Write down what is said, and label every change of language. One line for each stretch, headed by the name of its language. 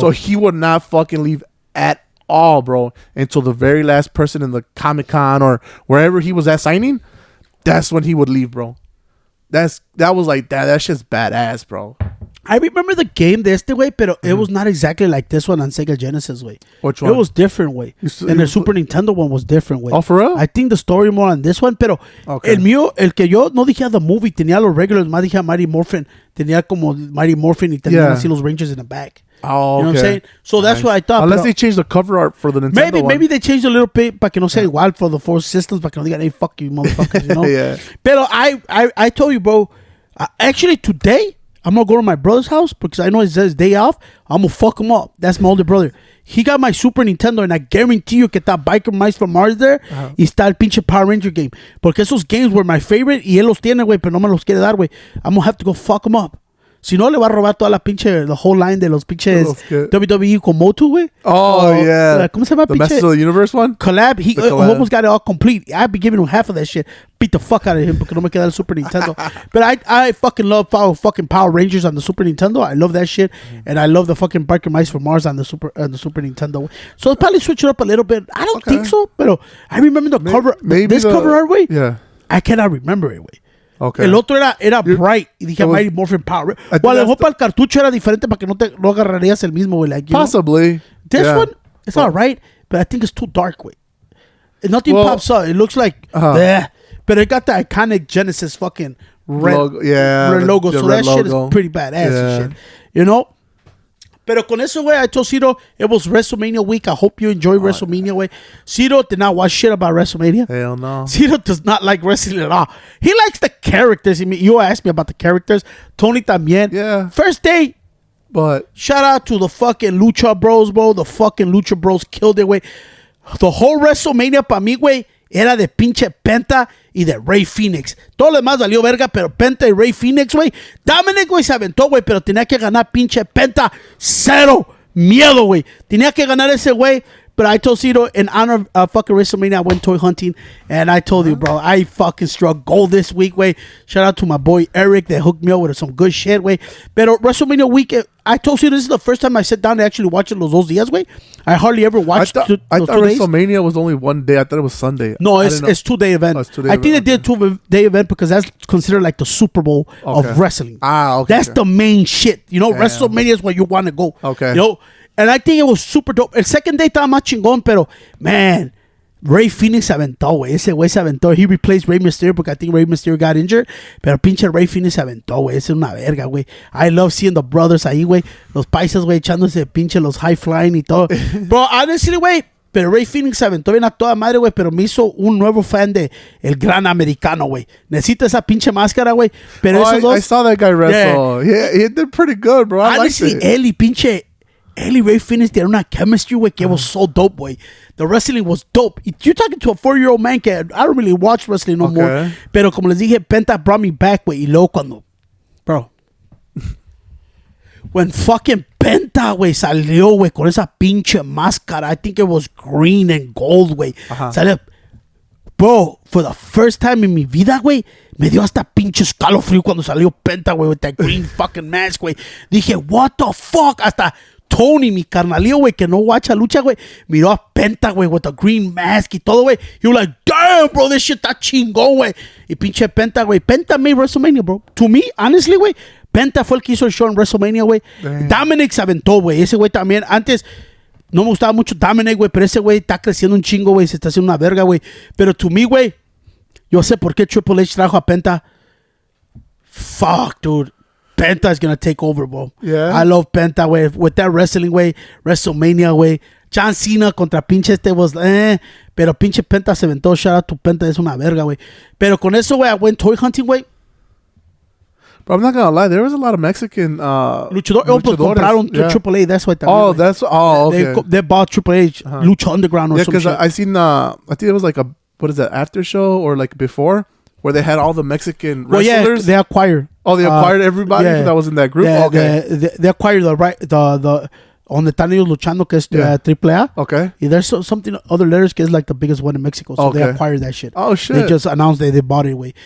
English: So he would not fucking leave at all, bro, until the very last person in the Comic-Con or wherever he was at signing. That's when he would leave, bro. That was like that shit's badass, bro. I remember the game
Spanish: de este
English: way,
Spanish: pero
English: it was not exactly like this one on Sega Genesis way. Which one? It was different way. And the Super Nintendo one was different way. Oh, for real? I think the story more on this one,
Spanish: pero
English: okay.
Spanish: el que yo no dije a
English: the movie,
Spanish: tenía los regulars, más dije a Mighty Morphin, tenía como Mighty Morphin y tenía así los Rangers
English: in the back. Oh, you know what I'm saying? So that's what I thought. Unless they changed the cover art for the Nintendo one. Maybe they changed a little bit
Spanish: para que no sea igual
English: for the 4 systems,
Spanish: para que no digan,
English: hey, fuck you, motherfuckers, you know? Yeah.
Spanish: Pero
English: I told you, bro, actually today, I'm going to go to my brother's house because I know it says day off. I'm going to fuck him up. That's my older brother. He got my Super Nintendo and I guarantee you
Spanish: que está
English: Biker Mice from Mars there
Spanish: y está el pinche
English: Power Ranger game.
Spanish: Porque esos
English: games were my favorite
Spanish: y él los tiene, güey, pero no me los quiere dar, güey.
English: I'm going to have to go fuck him up.
Spanish: Si no, le va a robar toda la pinche,
English: the whole line
Spanish: de los pinches ¿Qué? WWE con Motu, güey.
English: Oh, yeah.
Spanish: ¿Cómo se llama,
English: The
Spanish: pinche?
English: Masters of the Universe one? Collab. He collab. almost got it all complete. I'd be giving him half of that shit. Beat the fuck out of him
Spanish: porque no me queda
English: el Super Nintendo. But I fucking love fucking Power Rangers on the Super Nintendo. I love that shit. And I love the fucking Biker Mice from Mars on the Super Nintendo. So I'll probably switch it up a little bit. I don't think so, but I remember the cover. Maybe this cover art, way. Yeah. I cannot remember it, way. Okay.
Spanish: El otro era bright y dije Mighty Morphin Power. O a lo mejor para el cartucho era diferente para que no agarrarías el mismo, güey.
English: Like, possibly. This one, it's alright, but I think it's too dark,
Spanish: güey.
English: Nothing pops up. It looks like, but it got the iconic Genesis fucking red logo. Red logo. So that shit is pretty badass and shit. You know?
Spanish: Pero con eso, güey,
English: I told Ciro it was WrestleMania week. I hope you enjoy WrestleMania, güey. Ciro did not watch shit about WrestleMania. Hell no. Ciro does not like wrestling at all. He likes the characters. I mean, you asked me about the characters.
Spanish: Tony también.
English: Yeah. First day. But shout out to the fucking Lucha Bros, bro. The fucking Lucha Bros killed it,
Spanish: güey.
English: The whole WrestleMania
Spanish: para mí, güey, era de pinche Penta y de Rey Fénix. Todo lo demás valió verga, pero Penta y Rey Fénix, güey. Dominic, güey, se aventó, güey, pero tenía que ganar pinche Penta. Cero miedo, güey. Tenía que ganar ese güey.
English: But I told Cito, in honor of fucking WrestleMania, I went toy hunting. And I told you, bro, I fucking struck gold this week, way. Shout out to my boy Eric that hooked me up with some good shit, way. But WrestleMania week, I told you this is the first time I sat down to actually watch it
Spanish: los dos días,
English: way. I hardly ever watched I thought WrestleMania was only one day. I thought it was Sunday. No, it's 2-day event. I think they did 2-day event because that's considered like the Super Bowl of wrestling. Okay. That's the main shit. You know, WrestleMania is where you want to go. Okay. You know? And I think it was super dope.
Spanish: El second day estaba más chingón, pero,
English: man,
Spanish: Rey Fénix se aventó, güey. Ese güey se aventó.
English: He replaced Rey Mysterio
Spanish: porque
English: I think Rey Mysterio got injured.
Spanish: Pero pinche Rey Fénix se aventó, güey. Ese es una verga, güey.
English: I love seeing the brothers
Spanish: ahí, güey. Los paisas, güey, echándose pinche los
English: high flying
Spanish: y todo.
English: Bro, honestly,
Spanish: güey. Pero Rey Fénix se aventó bien a toda madre, güey. Pero me hizo un nuevo
English: fan
Spanish: de El Gran Americano, güey. Necesita esa pinche máscara, güey. Pero esos dos...
English: I saw that guy wrestle. Yeah, he did pretty good, bro.
Spanish: Honestly, él y pinche... Él y Rey Fénix tienen una chemistry, güey, que
English: was so dope,
Spanish: güey.
English: The wrestling was dope. You're talking to a 4-year-old man
Spanish: que
English: I don't really watch wrestling no more.
Spanish: Pero como les dije, Penta
English: brought me back,
Spanish: güey. Y luego cuando...
English: Bro. When fucking Penta, güey, salió, güey,
Spanish: con esa pinche máscara.
English: I think it was green and gold, güey. Salió... Bro, for the first time
Spanish: in mi vida, güey, me dio hasta pinche escalofrío cuando salió Penta, güey,
English: with that green fucking mask, güey.
Spanish: Dije,
English: what the fuck?
Spanish: Hasta... Tony, mi carnalío, güey, que no watcha lucha, güey, miró a Penta, güey,
English: with the green mask
Spanish: y todo, güey.
English: He was like, damn, bro, this shit
Spanish: está chingón, güey. Y pinche Penta, güey.
English: Penta made WrestleMania, bro. To me, honestly, güey,
Spanish: Penta fue el que hizo el show en WrestleMania, güey. Dominic se aventó, güey. Ese güey también. Antes no me gustaba mucho Dominic, güey, pero ese güey está creciendo un chingo, güey. Se está haciendo una verga, güey. Pero
English: to me,
Spanish: güey, yo sé por qué Triple H trajo a Penta.
English: Fuck, dude. Penta is gonna take over, bro. Yeah. I love Penta, way. With that wrestling,
Spanish: way, WrestleMania, way. John Cena contra pinche was, pero pinche Penta se aventó.
English: Shout out to Penta,
Spanish: es una verga,
English: way.
Spanish: Pero con eso,
English: way, I went toy hunting, way. But I'm not gonna lie, there was a lot of Mexican
Spanish: luchadores compraron Triple A.
English: That's what. Okay. They bought Triple H, Lucha Underground or something. Yeah, because I seen I think it was like a what is that after show or like before where they had all the Mexican wrestlers. Yeah, they acquired. Oh, they acquired everybody that was in that group. They acquired the
Spanish: donde están ellos luchando que es Triple A.
English: Okay. Y there's something other letters
Spanish: que is like
English: the biggest one in Mexico. So they acquired that shit. Oh shit. They just announced they bought it, güey.